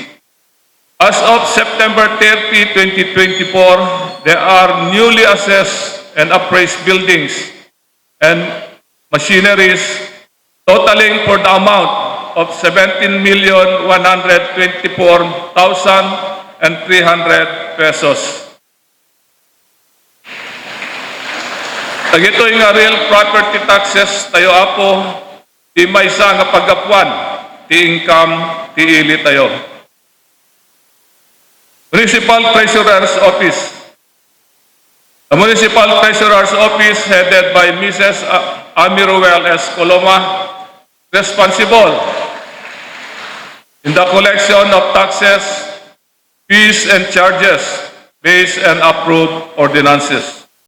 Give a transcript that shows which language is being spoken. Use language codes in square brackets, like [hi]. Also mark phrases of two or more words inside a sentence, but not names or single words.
[en] As of September 30, 2024, there are newly assessed and appraised buildings and machineries totaling for the amount of 17,124,300 pesos. [ilo] Dagitoy nga [en] real property taxes [ilo] tayo apo, di maysa nga pagapuan, di income, di ili tayo. [en] Municipal Treasurer's Office. The Municipal Treasurer's Office, headed by Mrs. Amiruel S. Coloma, responsible in the collection of taxes, fees, and charges based on approved ordinances.